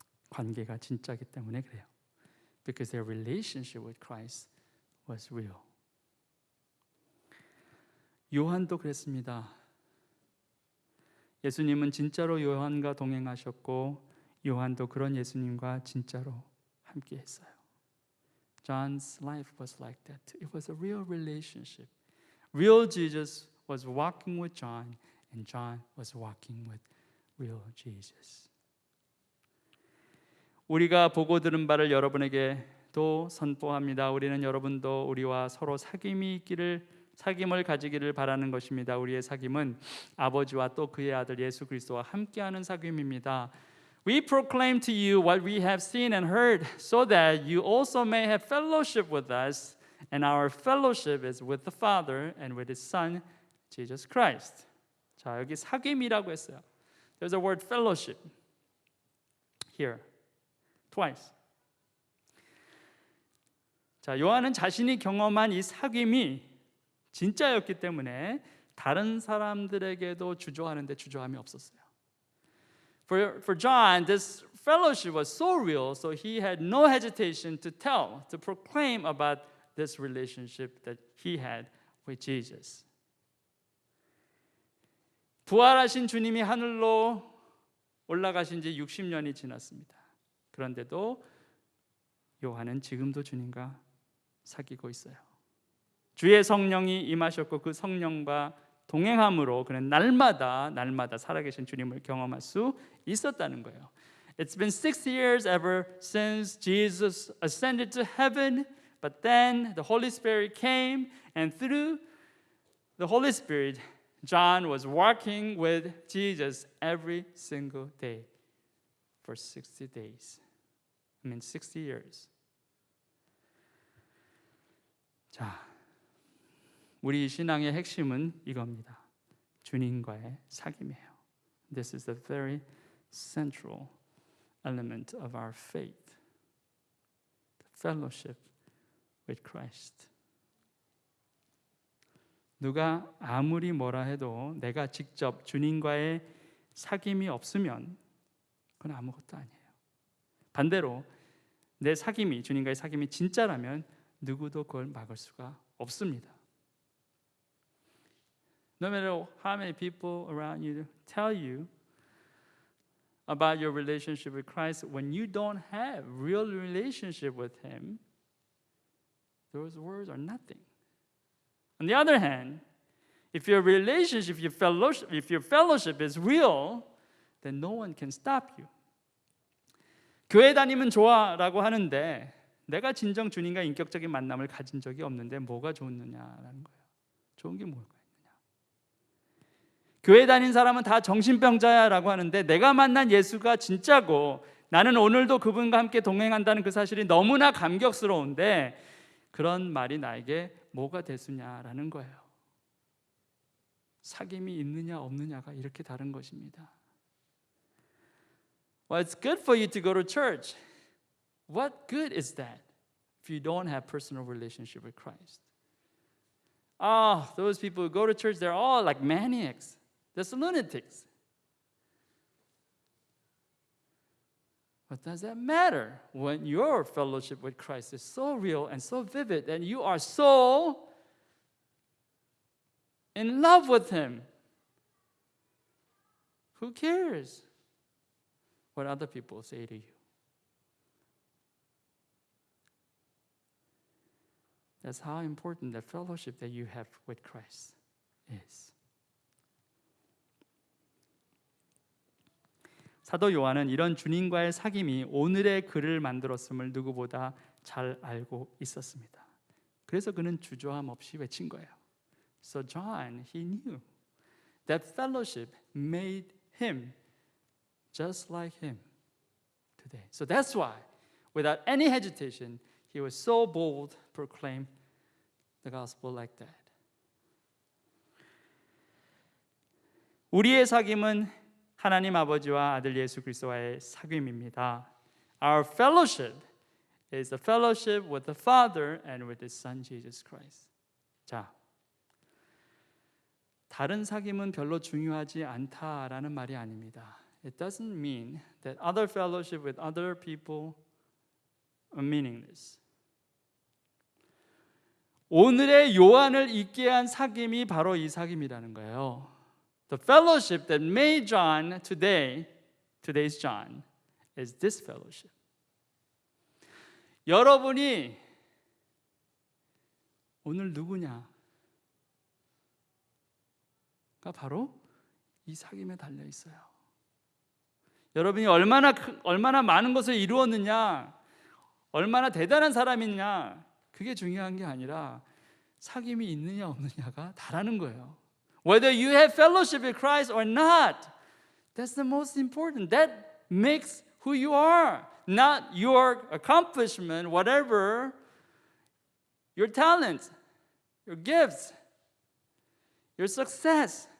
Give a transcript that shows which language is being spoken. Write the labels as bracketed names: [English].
[Korean] 관계가 진짜기 때문에 그래요. [English] Because their relationship with Christ was real. [Korean] 요한도 그랬습니다. 예수님은 진짜로 요한과 동행하셨고 요한도 그런 예수님과 진짜로 함께했어요. [English] John's life was like that. It was a real relationship. Real Jesus was walking with John, and John was walking with real Jesus. [Korean] 우리가 보고 들은 바를 여러분에게도 선포합니다. 우리는 여러분도 우리와 서로 사귐을 가지기를 바라는 것입니다. 우리의 사귐은 아버지와 또 그의 아들 예수 그리스도와 함께하는 사귐입니다. [English] We proclaim to you what we have seen and heard, so that you also may have fellowship with us, and our fellowship is with the Father and with His Son, Jesus Christ. [Korean] 자, 여기 사귐이라고 했어요. [English] There's a word fellowship here. Twice. [Korean] 자, 요한은 자신이 경험한 이 사귐이 진짜였기 때문에 다른 사람들에게도 주저하는데 주저함이 없었어요. [English] For John, this fellowship was so real, so he had no hesitation to proclaim about this relationship that he had with Jesus. [Korean] 부활하신 주님이 하늘로 올라가신 지 60년이 지났습니다. 그런데도 요한은 지금도 주님과 사귀고 있어요. 주의 성령이 임하셨고 그 성령과 동행함으로 그는 날마다 살아계신 주님을 경험할 수 있었다는 거예요. [English] It's been 60 years ever since Jesus ascended to heaven, but then the Holy Spirit came, and through the Holy Spirit, John was walking with Jesus every single day for 60 days. 60 years. [Korean] 자, 우리 신앙의 핵심은 이겁니다. 주님과의 사귐이에요. [English] This is the very central element of our faith. The fellowship with Christ. [Korean] 누가 아무리 뭐라 해도 내가 직접 주님과의 사귐이 없으면 그건 아무것도 아니에요. 반대로 내 사귐이 주님과의 사귐이 진짜라면 누구도 그걸 막을 수가 없습니다. [English] No matter how many people around you tell you about your relationship with Christ, when you don't have real relationship with Him, those words are nothing. On the other hand, if your relationship, if your fellowship is real, then no one can stop you. [Korean] 교회 다니면 좋아라고 하는데 내가 진정 주님과 인격적인 만남을 가진 적이 없는데 뭐가 좋느냐라는 거예요. 좋은 게 뭘까 있느냐. 교회 다닌 사람은 다 정신병자야라고 하는데 내가 만난 예수가 진짜고 나는 오늘도 그분과 함께 동행한다는 그 사실이 너무나 감격스러운데 그런 말이 나에게 뭐가 되수냐라는 거예요. 사귐이 있느냐 없느냐가 이렇게 다른 것입니다. [English] Well, it's good for you to go to church. What good is that if you don't have personal relationship with Christ? Those people who go to church, they're all like maniacs. They're lunatics. What does that matter when your fellowship with Christ is so real and so vivid and you are so in love with Him? Who cares what other people say to you? That's how important the fellowship that you have with Christ is. [Korean] 사도 요한은 이런 주님과의 사귐이 오늘의 그를 만들었음을 누구보다 잘 알고 있었습니다. 그래서 그는 주저함 없이 외친 거예요. [English] So John, he knew that fellowship made him just like him today. So that's why, without any hesitation, he was so bold to proclaim the gospel like that. [Korean] 우리의 사귐은 하나님 아버지와 아들 예수 그리스도와의 사귐입니다. [English] Our fellowship is the fellowship with the Father and with His Son Jesus Christ. [Korean] 자, 다른 사귐은 별로 중요하지 않다라는 말이 아닙니다. [English] It doesn't mean that other fellowship with other people are meaningless. [Korean] 오늘의 요한을 있게 한 사귐이 바로 이 사귐이라는 거예요. [English] The fellowship that made John today's John, is this fellowship. [Korean] 여러분이 오늘 누구냐가 바로 이 사귐에 달려 있어요. 여러분이 얼마나 많은 것을 이루었느냐, 얼마나 대단한 사람이냐, 그게 중요한 게 아니라 사귐이 있느냐 없느냐가 다라는 거예요. [English] Whether you have fellowship with Christ or not, that's the most important. That makes who you are, not your accomplishment, whatever, your talents, your gifts, your success.